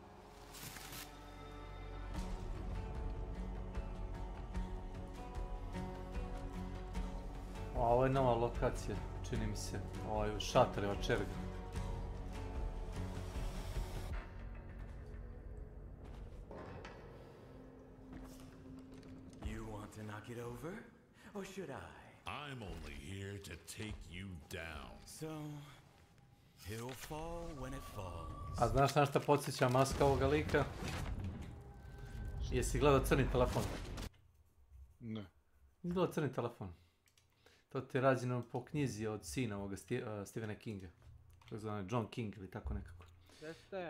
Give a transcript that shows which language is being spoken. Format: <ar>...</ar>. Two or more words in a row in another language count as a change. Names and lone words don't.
<bs>Ovo je nova lokacija, čini mi se, ovaj šatoreva čerga.</bs> <en>You want to knock it over? Or should I? I'm only here to take you down. So, he'll fall when it falls.</en> <bs>A znaš na šta podsjeća maska ovoga lika? Jesi gledao Crni telefon? Ne. Gledao Crni telefon. To ti je rađeno po knjizi od sina ovoga Stephena Kinga. Tako zvane John King ili tako nekako. Jeste.</bs>